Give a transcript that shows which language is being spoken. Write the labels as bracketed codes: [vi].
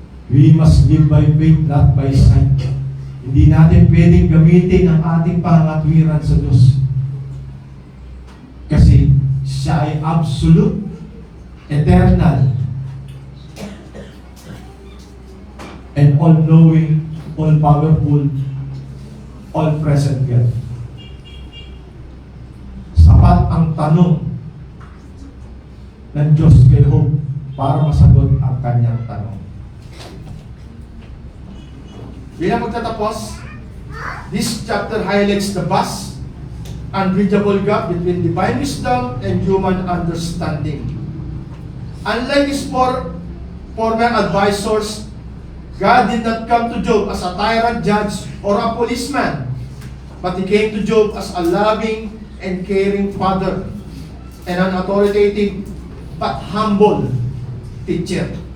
[en] We must live by faith, not by sight. [tl] Hindi natin pwedeng gamitin ang ating pangatwiran sa Diyos. Kasi siya ay [en] absolute, eternal, and all-knowing, all-powerful, all-present God. [tl] Sapat ang tanong ng Diyos kay Job para masagot ang kanyang tanong. Bilang magtatapos, [en] this chapter highlights the vast, unbridgeable gap between divine wisdom and human understanding. Unlike his former advisors, God did not come to Job as a tyrant judge or a policeman, but He came to Job as a loving and caring father and an authoritative but humble teacher.